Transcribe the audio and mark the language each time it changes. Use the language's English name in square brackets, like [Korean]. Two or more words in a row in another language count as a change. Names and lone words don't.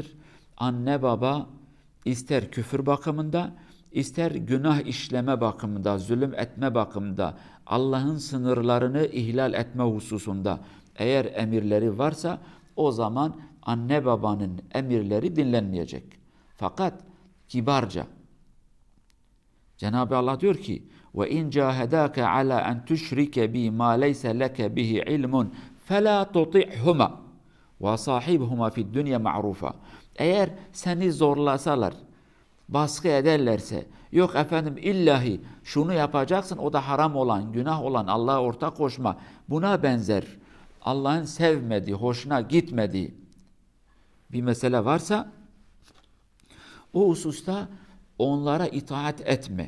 [Turkish] Anne baba ister küfür bakımında, ister günah işleme bakımında, zulüm etme bakımında, Allah'ın sınırlarını ihlal etme hususunda eğer emirleri varsa o zaman anne babanın emirleri dinlenmeyecek. Fakat kibarca Cenab-ı Allah diyor ki: [Arabic] وَاِنْ جَاهَدَاكَ عَلَى اَنْ تُشْرِكَ بِي مَا لَيْسَ لَكَ بِهِ عِلْمٌ فَلَا تُطِعْهُمَا وَصَاحِبْهُمَا فِي الدُّنْيَا مَعْرُوفًا [Turkish] Eğer seni zorlasalar, baskı ederlerse, yok efendim illahi şunu yapacaksın, o da haram olan, günah olan, Allah'a ortak koşma, buna benzer, Allah'ın sevmediği, hoşuna gitmediği bir mesele varsa, o hususta onlara itaat etme.